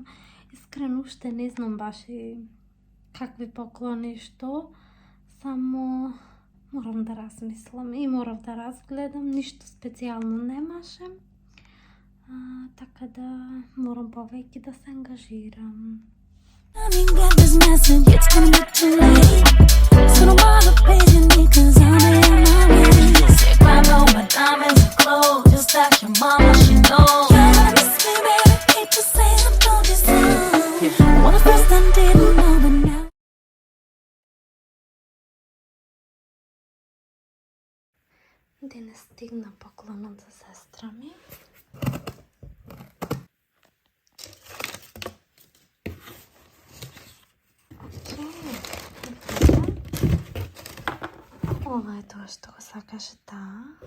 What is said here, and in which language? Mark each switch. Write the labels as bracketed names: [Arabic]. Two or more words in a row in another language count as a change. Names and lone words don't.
[Macedonian] Искрено уште не знам баш и какви поклони што. Само морам да размислам и морав да разгледам. Ништо специјално немаше. Така да морам повеќе да се ангажирам. [English] I mean, get this message, it's gonna get too late. So don't bother paging me, cause I'm in my way. Say grab all my diamonds and clothes, just ask your mama, she knows. You're gonna miss me, baby, hate to say I told you so. When the first time didn't know, but now. [Macedonian] Денес стигна поклонот за сестра ми. Ова е тоа што го сакаше таа.